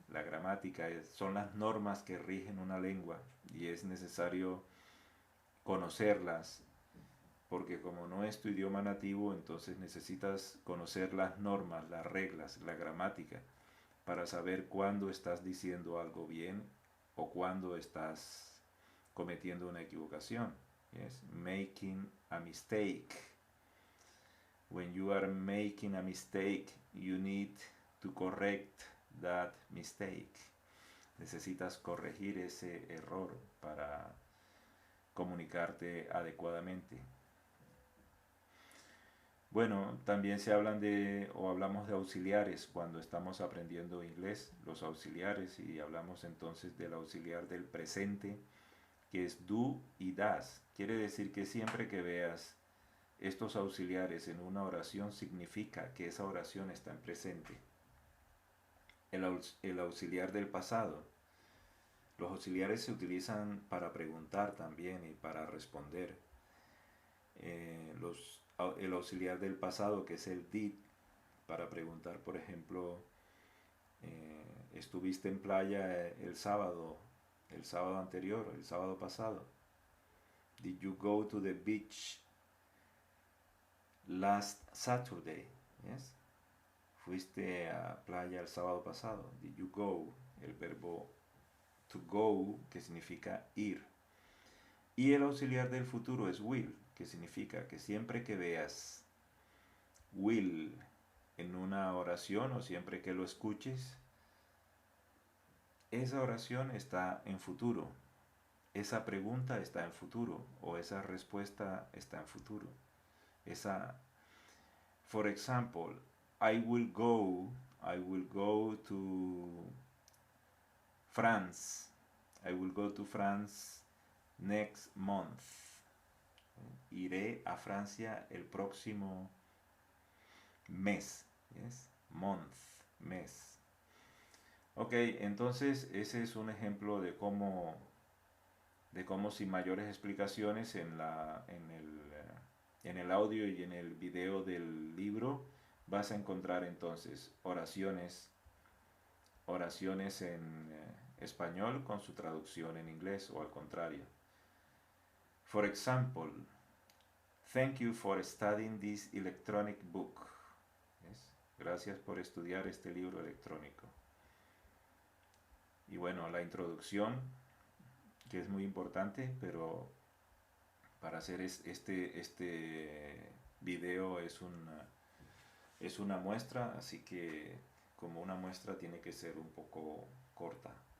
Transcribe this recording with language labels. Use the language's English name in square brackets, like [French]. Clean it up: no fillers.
[Spanish] La gramática son las normas que rigen una lengua y es necesario conocerlas, porque como no es tu idioma nativo, entonces necesitas conocer las normas, las reglas, la gramática, para saber cuándo estás diciendo algo bien o cuándo estás cometiendo una equivocación. [English] Yes? Making a mistake. When you are making a mistake, you need to correct that mistake. [Spanish] Necesitas corregir ese error para comunicarte adecuadamente. Bueno, también se hablan o hablamos de auxiliares cuando estamos aprendiendo inglés, los auxiliares, y hablamos entonces del auxiliar del presente, que es do y das. Quiere decir que siempre que veas estos auxiliares en una oración significa que esa oración está en presente. El auxiliar del pasado. Los auxiliares se utilizan para preguntar también y para responder. El auxiliar del pasado, que es el did, para preguntar, por ejemplo, estuviste en playa el sábado anterior, el sábado pasado. [English] Did you go to the beach last Saturday? Yes. [Spanish] Fuiste a playa el sábado pasado. [English] Did you go? [Spanish] El verbo to go, que significa ir. Y el auxiliar del futuro es will, que significa que siempre que veas will en una oración o siempre que lo escuches, esa oración está en futuro. Esa pregunta está en futuro o esa respuesta está en futuro. [English] For example, I will go to France. I will go to France next month. [Spanish] Iré a Francia el próximo mes. Yes? Month, mes. Ok, entonces ese es un ejemplo de cómo sin mayores explicaciones en el audio y en el video del libro vas a encontrar entonces oraciones en español con su traducción en inglés o al contrario. [English] For example, thank you for studying this electronic book. Yes? [Spanish] Gracias por estudiar este libro electrónico. Y bueno, la introducción, que es muy importante, pero para hacer este video es una muestra, así que como una muestra tiene que ser un poco corta.